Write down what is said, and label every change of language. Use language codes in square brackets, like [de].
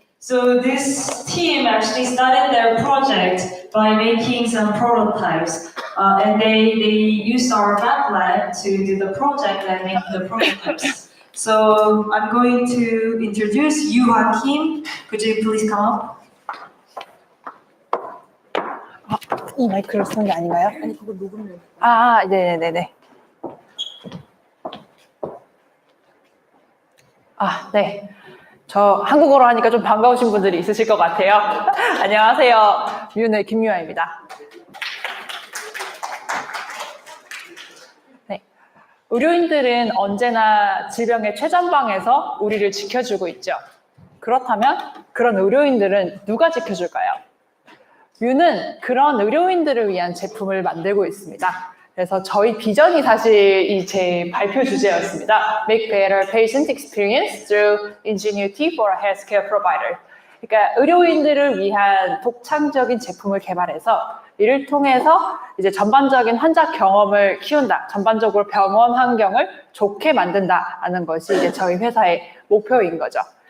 [en] So this team actually started their project by making some prototypes, and they used our Fab Lab to do the project and make the prototypes. So I'm going to introduce Yoo-ha Kim. Could you please come up? [ko] 이 마이크를 쓰는 게 아닌가요? 아니 그거 녹음을. 아, 네네네네. 아, 네. 저 한국어로 하니까 좀 반가우신 분들이 있으실 것 같아요. 안녕하세요. 뮤의 김유아입니다. 네. 의료인들은 언제나 질병의 최전방에서 우리를 지켜주고 있죠. 그렇다면 그런 의료인들은 누가 지켜줄까요? 뮤는 그런 의료인들을 위한 제품을 만들고 있습니다. 그래서 저희 비전이 사실 이 제 발표 주제였습니다. [en] Make better patient experience through ingenuity for a healthcare provider. [ko] 그러니까 의료인들을 위한 독창적인 제품을 개발해서 이를 통해서 이제 전반적인 환자 경험을 키운다. 전반적으로 병원 환경을 좋게 만든다라는 것이 이제 저희 회사의 목표인 거죠.